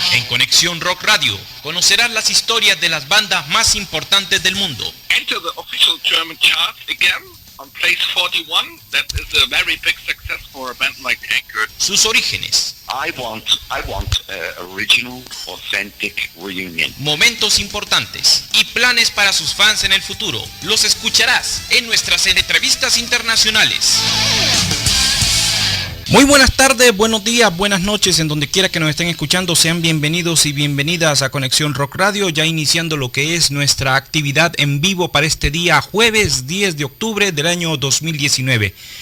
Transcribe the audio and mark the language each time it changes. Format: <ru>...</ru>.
<es>Conexión Rock Radio conocerás las historias de las bandas más importantes del mundo.</es> <en>Enter the official German chart again on place 41. That is a very big success for a band like Anchor.</en> <es>Sus orígenes.</es> <en>I want original, authentic reunion.</en> <es>Momentos importantes y planes para sus fans en el futuro. Los escucharás en nuestras entrevistas internacionales. Muy buenas tardes, buenos días, buenas noches, en donde quiera que nos estén escuchando, sean bienvenidos y bienvenidas a Conexión Rock Radio, ya iniciando lo que es nuestra actividad en vivo para este día jueves 10 de octubre del año 2019.</es>